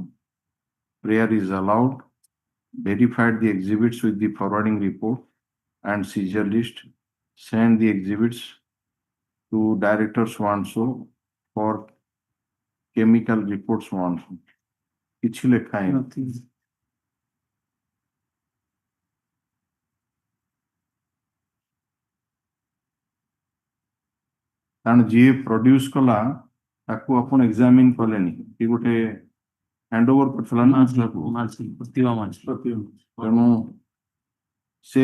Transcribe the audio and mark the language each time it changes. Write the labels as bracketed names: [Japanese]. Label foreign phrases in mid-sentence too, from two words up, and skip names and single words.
[English] Prayer is allowed. Verified the exhibits with the forwarding report and seizure list. Send the exhibits to director so and so for chemical reports so and so. [Odia] କିଛି ଲେଖା ହେଇନି କାରଣ ଯିଏ ପ୍ରଡ୍ୟୁସ କଲା ତାକୁ ଆପଣ ଏକ୍ସାମିନ କଲେନି କି ଗୋଟେ [English] hand over [Odia] କରିଥିଲା ନା ତେଣୁ ସେ